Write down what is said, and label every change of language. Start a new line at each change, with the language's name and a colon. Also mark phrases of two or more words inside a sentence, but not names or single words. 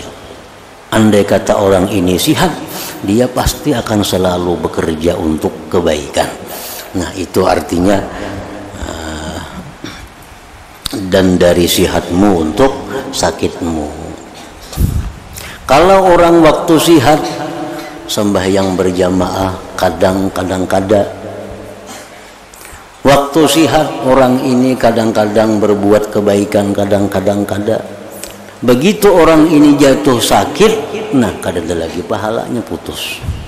Indonesian: Andai kata orang ini sihat, dia pasti akan selalu bekerja untuk kebaikan. Nah, itu artinya dan dari sihatmu untuk sakitmu. Kalau orang waktu sihat sembahyang berjamaah, kadang-kadang kada. Waktu sihat orang ini kadang-kadang berbuat kebaikan, kadang-kadang kada. Begitu orang ini jatuh sakit, nah kada ada lagi pahalanya, putus.